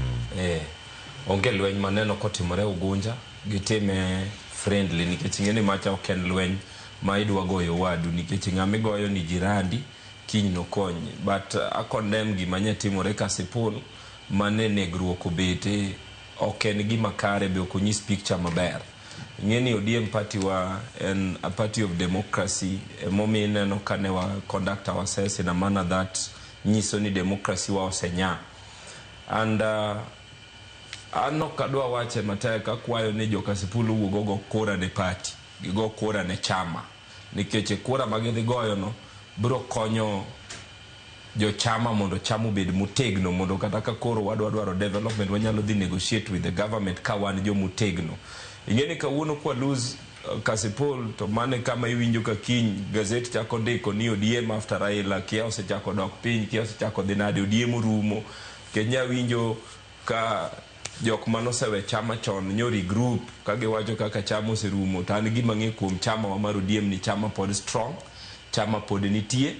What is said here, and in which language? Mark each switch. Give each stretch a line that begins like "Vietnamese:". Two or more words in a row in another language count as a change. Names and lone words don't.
Luo (Kenya and Tanzania): Onge lweny maneno kotimore Ugunja gitime friendly nikech ing'eni macha ok en lweny ma idwa goyo wadu nikech ng'ama igoyo ni jirandi kiny nokony.
English: But I condemn
Luo (Kenya and Tanzania): gima nya timore Kasipul mane negruok obete ok en gima kare be ok onyis picture maber. Ing'eni ODM party wa en
English: a party of democracy.
Luo (Kenya and Tanzania): Momi ineno kane wa
English: conduct ourselves in a manner that
Luo (Kenya and Tanzania): nyiso ni democracy wa osenya. And ano kadwa wache matek akwayo ni jo Kasipul wuogo kura ne party gigo kura ne chama nikech kura magidhi goyo no biro konyo jo chama mondo chama obed motegno mondo kata ka koro wadwaro development wanyalo dhi
English: negotiate with the government
Luo (Kenya and Tanzania): ka wan jo motegno. Ing'eni kawuono kwa lose Kasipul to mane kama iwinjo ka kiny gazeti chako ndiko ni ODM after Raila kia osechako dok piny kia osechako dhi nade ODM rumo Kenya winjo ka jok manosewe chama chon nyori group kage wacho kaka chama oserumo to an gima ng'e kuom chama wa mar ODM ni chama pod strong, chama pod nitie.